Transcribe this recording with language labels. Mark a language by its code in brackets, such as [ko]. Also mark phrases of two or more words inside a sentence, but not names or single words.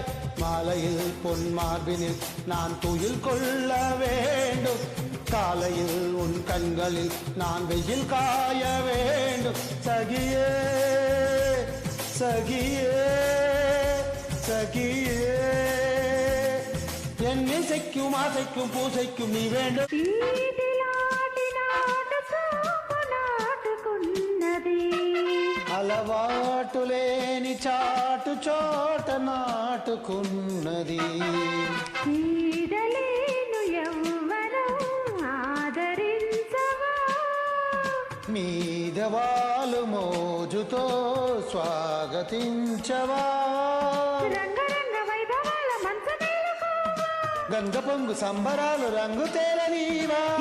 [ta] மாலையில் பொன் மார்பினில் நான் துயில் கொள்ள வேண்டும் காலையில் உன் கண்களில் நான் வெயில் காய வேண்டும். சகியே சகியே சகியே என் இசைக்கும் ஆசைக்கும் பூசைக்கும் நீ வேண்டும். [te] అలవాటు లేని చాటు చోట నాటుకున్నది మీద వాళ్ళు మోజుతో స్వాగతించవా గంగ పొంగు సంబరాలు రంగు తేలనీవా.